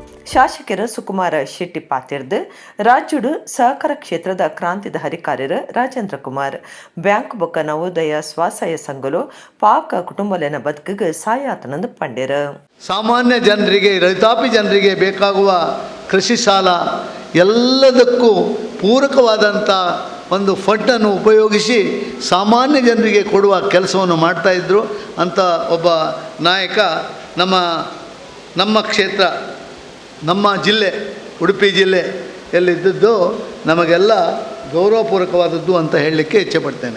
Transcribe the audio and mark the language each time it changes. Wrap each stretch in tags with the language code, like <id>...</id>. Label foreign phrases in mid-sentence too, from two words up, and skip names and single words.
<tcy>ಶಾಸಕರ ಸುಕುಮಾರ ಶೆಟ್ಟಿ ಪಾತಿರ್ದು ರಾಜ್ಯಡು ಸಹಕಾರ ಕ್ಷೇತ್ರದ ಕ್ರಾಂತಿದ ಹರಿಕಾರ್ಯರು ರಾಜೇಂದ್ರ ಕುಮಾರ್ ಬ್ಯಾಂಕ್ ಬೊಕ್ಕ ನವೋದಯ ಸ್ವಸಹಾಯ ಸಂಘಲು ಪಾಕ ಕುಟುಂಬಲಿನ ಬದುಕಿಗೆ ಸಹಾಯತನಂದು ಪಂಡ್ಯರು.</tcy> <kn>ಸಾಮಾನ್ಯ ಜನರಿಗೆ, ರೈತಾಪಿ ಜನರಿಗೆ ಬೇಕಾಗುವ ಕೃಷಿ ಸಾಲ ಎಲ್ಲದಕ್ಕೂ ಪೂರಕವಾದಂಥ ಒಂದು ಫಂಡನ್ನು ಉಪಯೋಗಿಸಿ ಸಾಮಾನ್ಯ ಜನರಿಗೆ ಕೊಡುವ ಕೆಲಸವನ್ನು ಮಾಡ್ತಾಯಿದ್ರು. ಅಂಥ ಒಬ್ಬ ನಾಯಕ ನಮ್ಮ ಕ್ಷೇತ್ರ, ನಮ್ಮ ಜಿಲ್ಲೆ ಉಡುಪಿ ಜಿಲ್ಲೆಯಲ್ಲಿದ್ದದ್ದು ನಮಗೆಲ್ಲ ಗೌರವಪೂರ್ವಕವಾದದ್ದು ಅಂತ ಹೇಳಲಿಕ್ಕೆ ಇಚ್ಛೆಪಡ್ತೇನೆ.</kn>